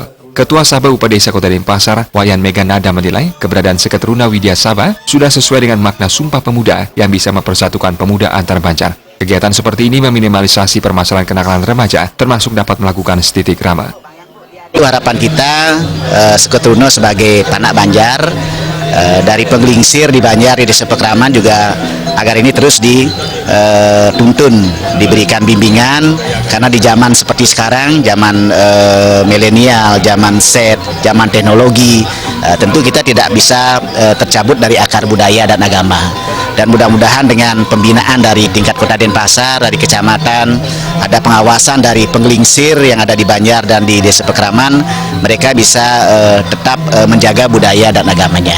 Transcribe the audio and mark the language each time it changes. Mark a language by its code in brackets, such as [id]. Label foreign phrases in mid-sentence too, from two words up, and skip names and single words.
[id] Ketua Sabah Upadesa Kota Denpasar, Wayan Meganada menilai keberadaan Seketeruna Widya Sabah sudah sesuai dengan makna Sumpah Pemuda yang bisa mempersatukan pemuda antar Banjar. Kegiatan seperti ini meminimalisasi permasalahan kenakalan remaja, termasuk dapat melakukan titik rama. Harapan kita Seketeruna sebagai Panak Banjar, dari penggelingsir di Banjar di Desa Pekraman juga agar ini terus dituntun, diberikan bimbingan, karena di zaman seperti sekarang, zaman milenial, zaman set, zaman teknologi, tentu kita tidak bisa tercabut dari akar budaya dan agama. Dan mudah-mudahan dengan pembinaan dari tingkat Kota Denpasar, dari kecamatan, ada pengawasan dari penggelingsir yang ada di Banjar dan di Desa Pekraman, mereka bisa tetap menjaga budaya dan agamanya.